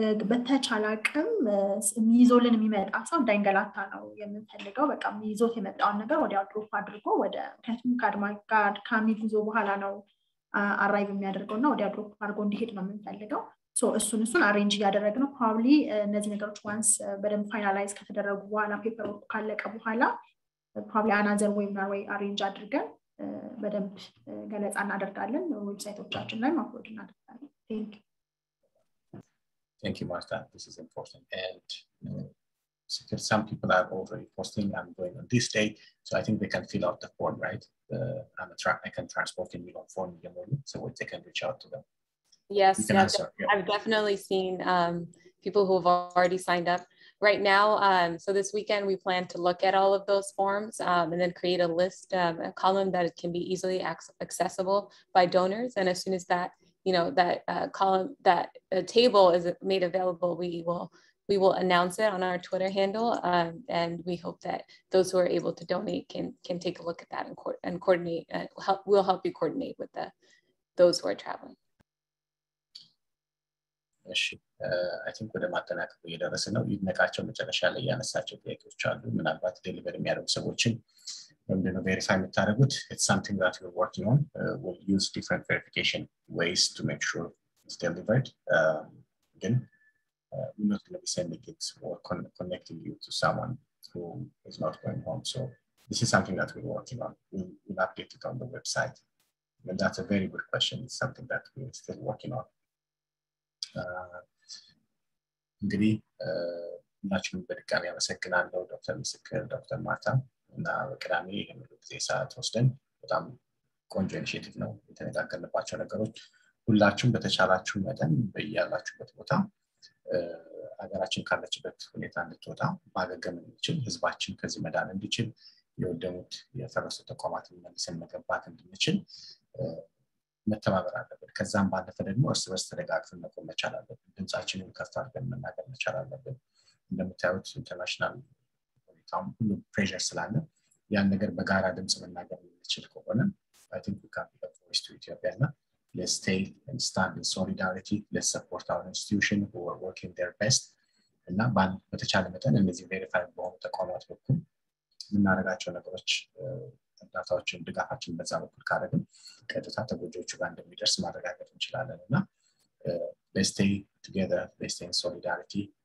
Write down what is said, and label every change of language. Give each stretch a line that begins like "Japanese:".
Amharic: በተቻለ አቅም የሚይዞልን የሚመጣ ሰው እንዳይንገላታ ነው የምንፈልገው። በቃ የሚይዞት የመጣውን ነገር ወዲያው ድሮፕ አድርጎ ወደ ምክንያቱም ከአድካሚ ጉዞ በኋላ ነው አራይቭ የሚያደርገውና ወዲያው ድሮፕ አድርጎ እንዲሄድ ነው የምንፈልገው። እሱን አሬንጅ እያደረግን ነው። ፕሮባብሊ እነዚህ ነገሮች ዋንስ በደንብ ፋይናላይዝ ከተደረጉ በኋላ ፔፐር ወርኩ ካለቀ በኋላ ፕሮባብሊ አናዘር ዌቢናር ወይ አሬንጅ አድርገን በደንብ ገለጻ እናደርጋለን። ዌብሳይቶቻችን ላይ አፕሎድ እናደርጋለን።
English: Thank you, Martha. This is important. And some people are already posting, I'm going on this day, so I think they can fill out the form, right? I can transport in your form, so they can reach out to them. Yes, I've definitely seen people who have already signed up. Right now, so this weekend we plan to look at all of those forms and then create a list, a column that can be easily accessible by donors. And as soon as that, that column, that table is made available, we will announce it on our Twitter handle, and we hope that those who are able to donate can take a look at that and coordinate. We'll help you coordinate with those who are traveling. I think
Amharic: ወደ ማጠናቀቅ እየደረሰ ነው። ይድነቃቸው መጨረሻ ላይ ያነሳቸው ጥያቄዎች አሉ። ምናልባት ዴሊቨሪ የሚያደርጉ ሰዎችን ምንድነው ቬሪፋይ የምታደርጉት?
English: It's something that we're working on. We'll use different verification ways to make sure it's delivered. Again, we're not going to be sending it or connecting you to someone who is not going home. So this is something that we're working on. We'll update it on the website. And that's a very good question. It's something that we're still working on.
Amharic: እንግዲህ ሁላችሁም በድጋሚ አመሰግናለሁ ዶክተር ምስክር ዶክተር ማርታ እና በቅዳሜ ይህን ጊዜ ሰዓት ወስደን በጣም ቆንጆ ኢኒሼቲቭ ነው የተነጋገርንባቸው ነገሮች ሁላችሁም በተቻላችሁ መጠን በያላችሁበት ቦታ ሀገራችን ካለችበት ሁኔታ እንድትወጣ ማገገም እንድንችል ህዝባችን ከዚህ መዳን እንዲችል የወደሙት የፈረሱ ተቋማትን መልሰን መገንባት እንድንችል መተባበር አለብን። ከዛም ባለፈ ደግሞ እርስ በርስ ተደጋግፈን መቆም መቻል አለብን። ድምጻችንን ከፍ አድርገን መናገር መቻል አለብን። እንደምታዩት ኢንተርናሽናል ሁኔታውም ሁሉ ፕሬሸር ስላለ ያን ነገር በጋራ ድምጽ መናገር የምንችል ከሆነ
English: I think we can be a voice to Ethiopia. Let's stay and stand in solidarity. Let's support our institution who are working their best.
Amharic: እና በተቻለ መጠን እነዚህ ቬሪፋይድ በሆኑ ተቋማት በኩል የምናደርጋቸው ነገሮች እርዳታዎችን ድጋፋችን በዛ በኩል ካደረግን ቀጥታ ተጎጂዎቹ ጋር እንደሚደርስ ማረጋገጥ እንችላለን እና
English: let's stay together, let's stay in solidarity.